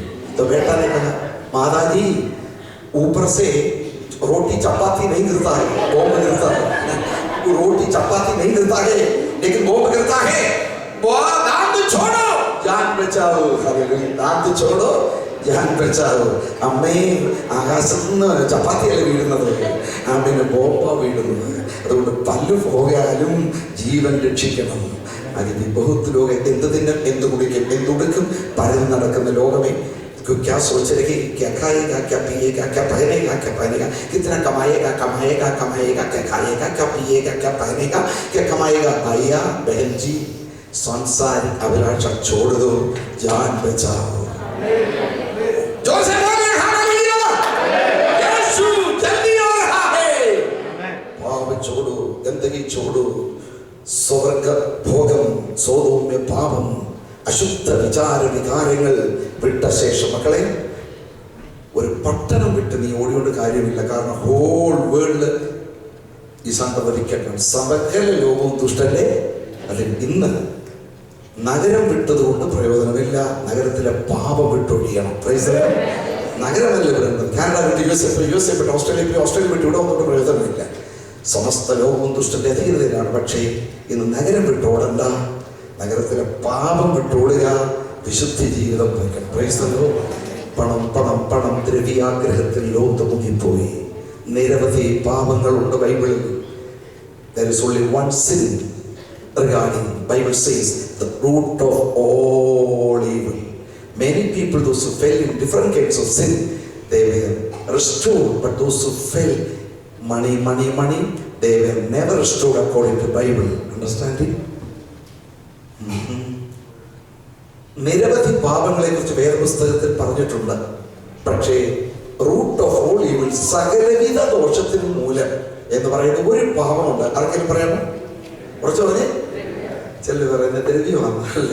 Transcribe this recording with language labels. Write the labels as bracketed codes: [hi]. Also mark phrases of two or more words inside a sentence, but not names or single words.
[hi] तो बेटा ने कहा माता जी ऊपर से रोटी चपाती नहीं गिरता है, बॉम्ब गिरता है. रोटी चपाती नहीं गिरता है, लेकिन बॉम्ब गिरता है. दांत छोड़ो, जान बचाओ. दांत छोड़ो, जान बचाओ. [ml] അമ്മേ, ആകാശത്ത് നിന്ന് ചപ്പാത്തിയല്ല വീഴുന്നത്, പിന്നെ ബോപ്പ വീഴുന്നത്. അതുകൊണ്ട് പല്ല് പോയാലും ജീവൻ രക്ഷിക്കണം. അതിന് ബഹുത്ത് ലോകം എന്ത് തിന്നും, എന്ത് കുടിക്കും, എന്തുടുക്കും പരന്ന് നടക്കുന്ന ലോകമേ. [hi] क्या सोच रहे क्या खाएगा, क्या पिएगा, क्या पहनेगा, क्या पहनेगा, कितना कमाएगा, कमाएगा, कमाएगा, क्या खाएगा, क्या पिएगा, क्या पहनेगा, क्या कमाएगा. भैया बहन जी, सांसारिक अभिलाषा छोड़ दो, जान बचाओ. जोर से बोलिए हालेलुया. यीशु जल्दी आ रहा है. पाप छोड़ो, गंदगी छोड़ो. स्वर्ग भोगम, सोदोम में पापम, [ml] അശുദ്ധ വിചാര വികാരങ്ങൾ വിട്ട ശേഷം മക്കളെ, ഒരു പട്ടണം വിട്ട് നീ ഓടിയോണ്ട് കാര്യമില്ല. കാരണം [en] whole world [ml] ഈ സംഭവിക്കണം. സകല ലോകവും ദുഷ്ടന്റെ. അതിൽ ഇന്ന് നഗരം വിട്ടതുകൊണ്ട് പ്രയോജനമില്ല. നഗരത്തിലെ പാപം വിട്ടൊഴിയണം. നഗരമല്ല പറയുന്നത്. കാനഡ വിട്ട് യുഎസ് വിട്ട് ഓസ്ട്രേലിയ വിട്ട് ഇവിടെ ഒന്നും പ്രയോജനമില്ല. സമസ്ത ലോകവും ദുഷ്ടന്റെ അധീനതയിലാണ്. പക്ഷേ ഇന്ന് നഗരം വിട്ടോടണ്ട, നഗരത്തിലെ പാപം വിട്ടോടുക, വിശുദ്ധി ജീവിതം വയ്ക്കണം. പണം പണം പണം ദ്രവ്യാഗ്രഹത്തിൽ ലോകത്ത് മുങ്ങിപ്പോയി. നിരവധി പാപങ്ങളുണ്ട് ബൈബിളിൽ. [en] There is only one sin regarding. Bible says the root of all evil. Many people, those who fell in different kinds of sin, they were restored. But those who fell money, they were never restored according to Bible. Understanding? [ml] നിരവധി പാപങ്ങളെ കുറിച്ച് വേദപുസ്തകത്തിൽ പറഞ്ഞിട്ടുണ്ട്. പക്ഷേ [en] root of all evil, [ml] സകലവിധ ദോഷത്തിന് മൂലം എന്ന് പറയുന്ന ഒരു പാപമുണ്ട്. ആർക്കെങ്കിലും പറയാമോ? കുറച്ച് പറഞ്ഞേ. ചില പറയുന്ന ദ്രവ്യമല്ല.